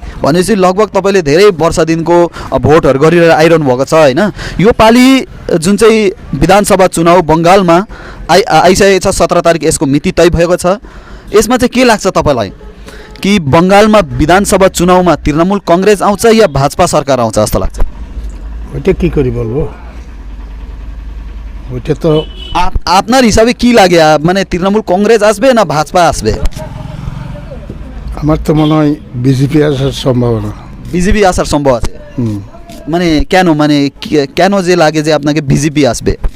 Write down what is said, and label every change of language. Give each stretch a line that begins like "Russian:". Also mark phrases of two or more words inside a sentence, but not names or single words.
Nepali: भनेपछि लगभग तपाईँले धेरै वर्षदेखिको भोटहरू गरेर आइरहनु भएको छ होइन। यो पालि जुन चाहिँ विधानसभा चुनाव बङ्गालमा आइसकेको छ, 17 तारिक यसको मिति तय भएको छ। यसमा चाहिँ के लाग्छ तपाईँलाई कि बङ्गालमा विधानसभा चुनावमा तृणमूल कङ्ग्रेस आउँछ या भाजपा सरकार आउँछ जस्तो लाग्छ?
Bangla: ওইটা কি করি বলবো, ওইটা তো আপনার হিসাবে কি লাগে, মানে তৃণমূল কংগ্রেস আসবে না ভাজপা আসবে? আমার তো মনে হয় বিজেপি আসার সম্ভাবনা। বিজেপি আসার সম্ভব আছে। মানে কেন, মানে কেন যে লাগে যে আপনাকে বিজেপি আসবে?